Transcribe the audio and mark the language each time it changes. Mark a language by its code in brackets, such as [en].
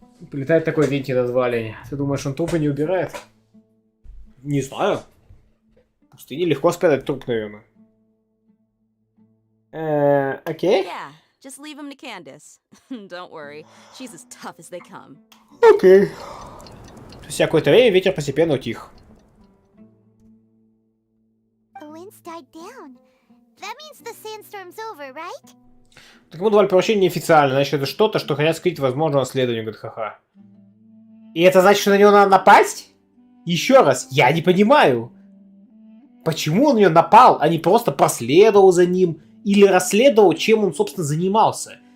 [ru] Прилетает такой винти развалин. Ты думаешь, он трупы не убирает? Не знаю. В пустыне легко спрятать труп, наверное. Окей. [en] Yeah, just leave him to Candace. Don't worry, she's as tough as they come. [ru] Окей. Спустя какое-то время ветер постепенно утих. [en] The winds died down. That means the sandstorm's over, right? [ru] Так ему давали поручение неофициально, значит, это что-то, что хотят скрыть возможное расследование, говорит, ха-ха. И это значит, что на него надо напасть? Еще раз, я не понимаю. Почему он на него напал, а не просто проследовал за ним или расследовал, чем он, собственно, занимался?